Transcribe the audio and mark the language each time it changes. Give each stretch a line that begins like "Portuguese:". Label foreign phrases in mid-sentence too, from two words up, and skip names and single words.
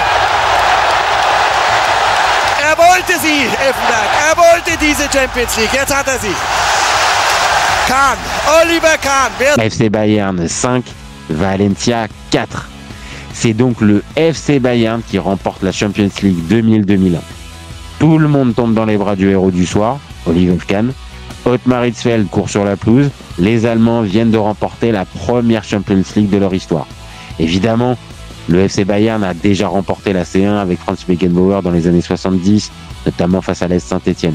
German: Er wollte sie, Effenberg. Er wollte diese Champions League. Jetzt hat er sie. Kahn, Oliver Kahn. FC Bayern 5, Valencia 4.
French: C'est donc le FC Bayern qui remporte la Champions League 2000-2001. Tout le monde tombe dans les bras du héros du soir, Oliver Kahn. Ottmar Hitzfeld court sur la pelouse. Les Allemands viennent de remporter la première Champions League de leur histoire. Évidemment, le FC Bayern a déjà remporté la C1 avec Franz Beckenbauer dans les années 70, notamment face à l'AS Saint-Etienne.